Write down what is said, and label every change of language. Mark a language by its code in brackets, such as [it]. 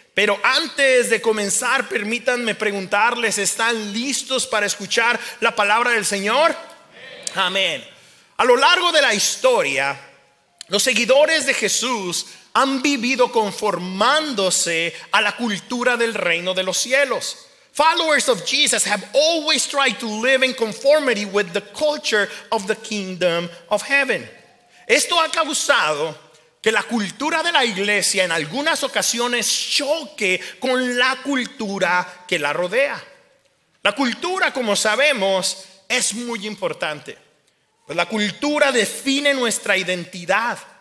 [es] Pero antes de comenzar, permítanme preguntarles, ¿están listos para escuchar la palabra del Señor? Amén. A lo largo de la historia, los seguidores de Jesús han vivido conformándose a la cultura del reino de los cielos. [en] Followers of Jesus have always tried to live in conformity with the culture of the kingdom of heaven. [es] Esto ha causado que la cultura de la iglesia en algunas ocasiones choque con la cultura que la rodea. La cultura, como sabemos, es muy importante, pues la cultura define nuestra identidad.